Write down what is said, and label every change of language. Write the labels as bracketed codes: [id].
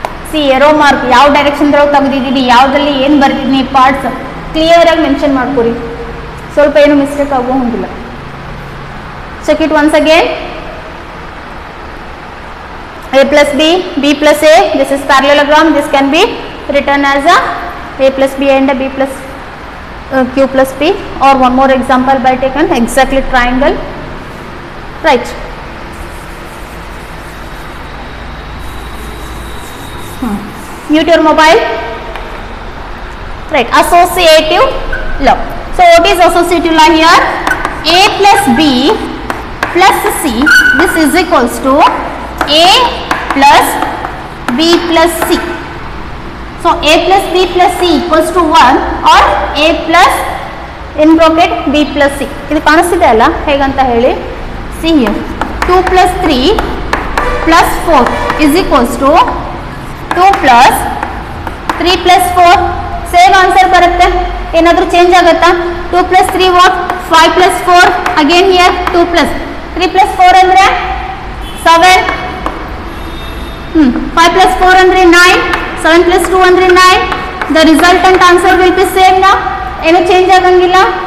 [kn] C arrow mark ಯಾವ direction ತೆಗೆದಿದ್ದೀನಿ, ಯಾವುದಲ್ಲಿ ಏನು ಬರ್ತಿದ್ದೀನಿ parts clear ಆಗಿ ಮೆನ್ಷನ್ ಮಾಡ್ಕೊರಿ, ಸ್ವಲ್ಪ ಏನು ಮಿಸ್ಟೇಕ್ ಆಗೋ ಹೊಂದಿಲ್ಲ. [en] Check it once again. a plus b, b plus a, this is parallelogram, this can be written as a plus b and a b plus q plus p, or one more example by taken exactly triangle, right. Mute your mobile, right. Associative law. So what is associative law here? A plus b plus c, this is equals to a plus b plus c. So a plus b plus c equals to 1 or a plus in bracket b plus c. [kn] ಇದು ಕಾಣಿಸ್ತಿದೆ ಅಲ್ಲ ಹೇಗಂತ ಹೇಳಿ. [en] See here 2 plus 3 plus 4 is equals to 2 plus 3 plus 4. [kn] Same answer ಬರುತ್ತೆ, ಏನಾದರೂ change ಆಗುತ್ತಾ? [en] 2 plus 3 what? 5 plus 4 again here 2 plus 3 plus 4 ಅಂದರೆ 7. 5 plus 4 ಅಂದರೆ 9, 7 plus 2 ಅಂದರೆ 9. The resultant answer will be same now, [kn] ಏನು ಚೇಂಜ್ ಆಗಂಗಿಲ್ಲ.